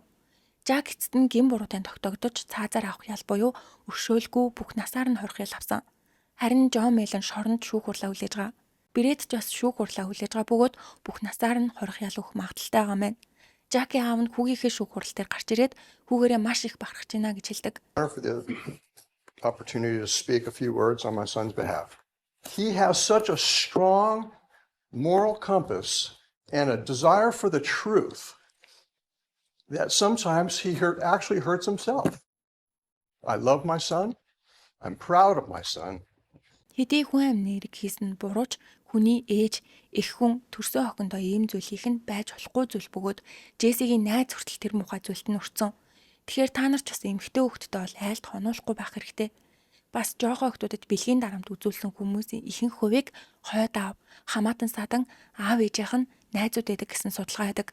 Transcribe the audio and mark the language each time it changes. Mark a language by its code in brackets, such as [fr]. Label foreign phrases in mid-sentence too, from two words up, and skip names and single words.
[mn] Жак эцэст нь гин буруутай тогтогдож цаазаар авах ял буюу өршөөлгүй бүх насаар нь хорих ял авсан. Харин Джон Мэлон шоронд шүүх хурлаа хүлээж байгаа. Брэд ч бас шүүх хурлаа хүлээж байгаа бөгөөд бүх насаар нь хорих ял өгөх магадaltaй байгаа мэн. Жакийн аав нь хүүгийнхээ шүүх хурал дээр гарч ирээд хүүгээрээ маш их бахархаж байна гэж хэлдэг. [en] Opportunity to speak a few words on my son's behalf. He has such a strong moral compass and a desire for the truth that sometimes he actually hurts himself. I love my son. I'm proud of my son. [mn] Хэдий хүн амны нэрийг хийсэн бурууч хүний ээж, эх хүн төрсөн охиндоо ийм зүйл хийх нь байж болохгүй зүйл бөгөөд Джессигийн найз хүртэл тэр муухай зүйлд нь өртсөн. Тэгэхээр та нар ч бас эмэгтэй хүүхдтэй бол айлд хонуулахгүй байх хэрэгтэй. Бас жоохоо хүүхдүүдэд бэлгийн дарамт үзүүлсэн хүмүүсийн ихэнх хувийг хойд аав, хамаатан садан, аав ээжийнх нь найзууд байдаг гэсэн судалгаа байдаг.